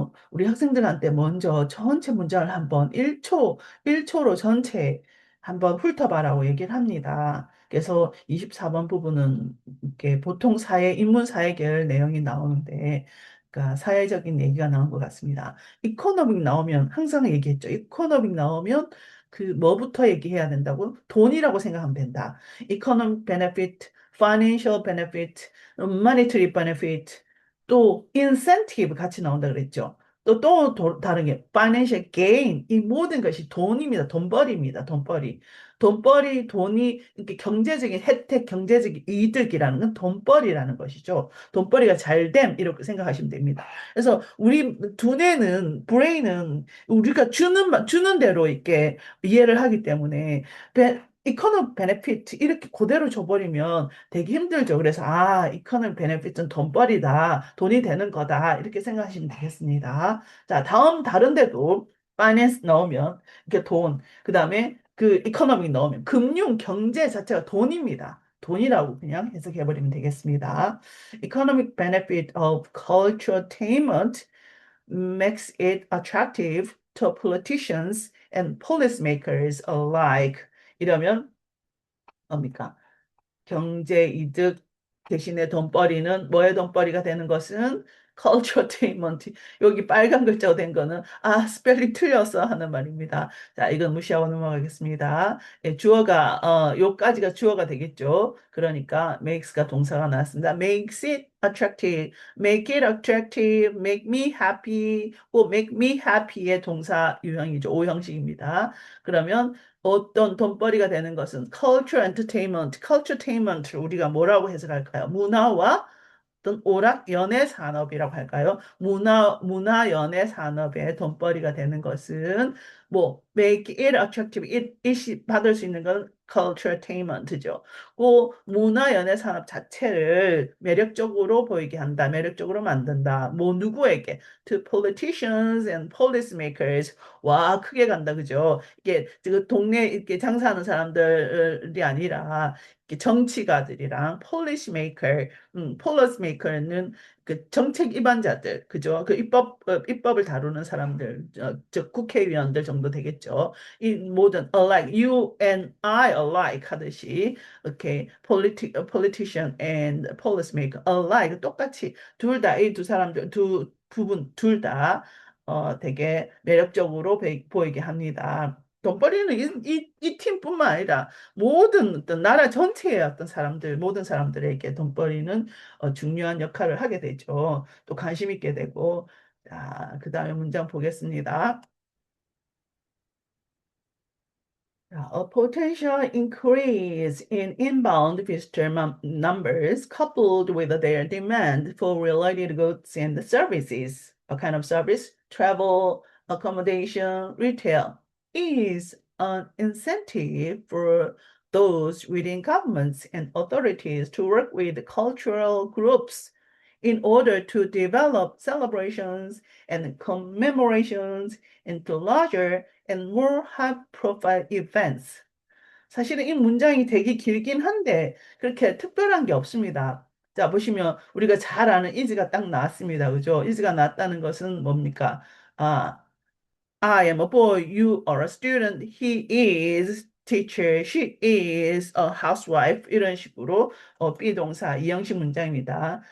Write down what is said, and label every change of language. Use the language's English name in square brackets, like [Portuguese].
[Korean] 우리 학생들한테 먼저 전체 문장을 한번 1초로 전체 한번 훑어봐라고 얘기를 합니다. 그래서 24번 부분은 이렇게 보통 인문 사회 계열 내용이 나오는데, 그러니까 사회적인 얘기가 나온 것 같습니다. 이코노믹 나오면 항상 얘기했죠. 이코노믹 나오면 그 뭐부터 얘기해야 된다고? 돈이라고 생각하면 된다. [English] economic benefit, financial benefit, monetary benefit, 또 incentive [Korean] 같이 나온다 그랬죠. 또 다른 게 financial gain, 이 모든 것이 돈입니다. 돈벌이입니다. 돈벌이. 돈이 이렇게 경제적인 혜택, 경제적인 이득이라는 건 돈벌이라는 것이죠. 돈벌이가 잘됨 이렇게 생각하시면 됩니다. 그래서 우리 두뇌는 브레인은 우리가 주는 대로 이렇게 이해를 하기 때문에 이코노 베네피트 이렇게 그대로 줘버리면 되게 힘들죠. 그래서 이코노 베네핏은 돈벌이다, 돈이 되는 거다 이렇게 생각하시면 되겠습니다. 자, 다음 다른 데도 파이낸스 넣으면 이렇게 돈, 그다음에 그 이코노믹 넣으면 금융, 경제 자체가 돈입니다. 돈이라고 그냥 해석해버리면 되겠습니다. [English] Economic benefit of cultural attainment makes it attractive to politicians and policymakers alike. [Korean] 이러면 뭡니까? 경제 이득 대신에 돈벌이는 뭐의 돈벌이가 되는 것은 cultural attainment. 여기 빨간 글자로 된 거는 스펠링 틀렸어 하는 말입니다. 자, 이건 무시하고 넘어가겠습니다. 예, 요까지가 주어가 되겠죠. 그러니까 makes가 동사가 나왔습니다. [English] makes it attractive, make it attractive, make me happy, make me happy의 [Korean] 동사 유형이죠. 오형식입니다. 그러면 어떤 돈벌이가 되는 것은 culture entertainment를 우리가 뭐라고 해석할까요? 문화와 어떤 오락 연예 산업이라고 할까요? 문화 연예 산업에 돈벌이가 되는 것은 뭐 [English] make it attractive, [Korean] it이 받을 수 있는 건 culture attainment죠. 그 문화 연예 산업 자체를 매력적으로 보이게 한다, 매력적으로 만든다. 뭐 누구에게? [English] To politicians and policymakers. [Korean] 와, 크게 간다, 그죠? 이게 그 동네 이렇게 장사하는 사람들이 아니라 이렇게 정치가들이랑 policymaker, policymaker는 그 정책 입안자들, 그죠? 그 입법을 다루는 사람들, 즉 국회의원들 정도 되겠죠. 이 모든 alike, [English] you and I alike [Korean] 하듯이, 이렇게 [English] politician and policymaker alike [Korean] 똑같이 둘 다, 이 두 사람들, 두 부분 둘 다, 되게 매력적으로 보이게 합니다. 돈벌이는 이 팀뿐만 아니라 모든 어떤 나라 전체의 어떤 사람들, 모든 사람들에게 돈벌이는 중요한 역할을 하게 되죠. 또 관심 있게 되고. 자, 그 다음에 문장 보겠습니다. [English] A potential increase in inbound visitor numbers coupled with their demand for related goods and services, a kind of service, travel, accommodation, retail, is an incentive for those within governments and authorities to work with cultural groups in order to develop celebrations and commemorations into larger and more high-profile events. [Korean] 사실은 이 문장이 되게 길긴 한데 그렇게 특별한 게 없습니다. 자, 보시면 우리가 잘 아는 is가 딱 나왔습니다. 그죠? is가 나왔다는 것은 뭡니까? [English] 아, I am a boy, you are a student, he is teacher, she is a housewife [Korean] 이런 식으로 비동사 이형식 문장입니다.